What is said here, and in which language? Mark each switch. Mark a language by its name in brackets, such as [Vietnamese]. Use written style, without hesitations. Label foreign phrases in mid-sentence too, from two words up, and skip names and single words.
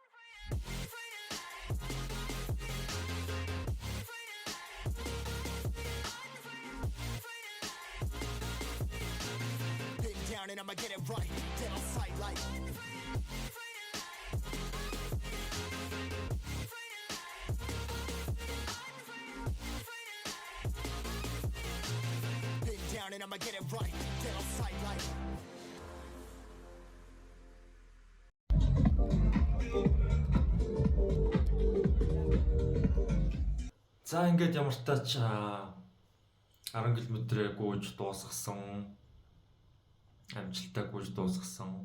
[English] Been down and I'ma get it right. Dead on sight like. Been down and I'ma get it right. Dead on sight like. [Mongolian] За ингээд ямар ч тач 10 км-ээр гүйж дуусгасан. Амжилттай гүйж дуусгасан.